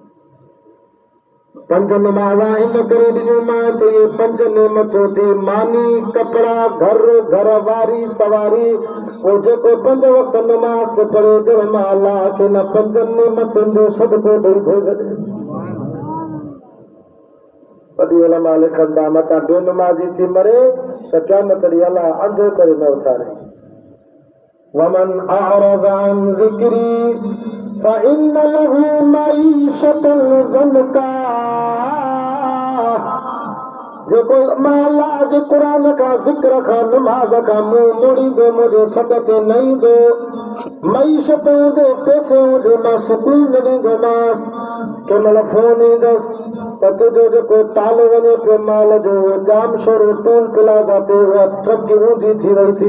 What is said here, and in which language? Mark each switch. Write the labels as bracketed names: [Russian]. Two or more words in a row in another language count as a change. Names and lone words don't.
[Sindhi] पंज नमाज़ा इन करे ॾिनियूं मां त इहे पंज नेमतूं थी, मानी, कपिड़ा, घर वारी, सवारी। पोइ जेको पंज वक़्त नमाज़ ते पढ़े ॼण मां अलाह खे न पंजनि नेमतुनि जो सदको ॾेई थो छॾे। वॾी उलमा लिखनि था मथां बेनमाज़ी थी मरे त क़यामत ॾींहुं अलाह अंधो करे न उथारे। [Arabic] ومن أعرض عن ذكري فإن له معيشة ضنكا। [Sindhi] जेको मां अलाह जे क़ुरान खां ज़िक्र खां नमाज़ खां मुंहुं मोड़ींदो, मुंहिंजे सॾ ते न ईंदो, मईशत हूंदे, पैसे हूंदे, मां सुकून न ॾींदोमांसि। कंहिं महिल फोन ईंदसि त तुंहिंजो जेको टालो वञे पियो माल जो, जाम शोरो टोल प्लाज़ा ते उहा ट्रक ऊंधी थी वई थी।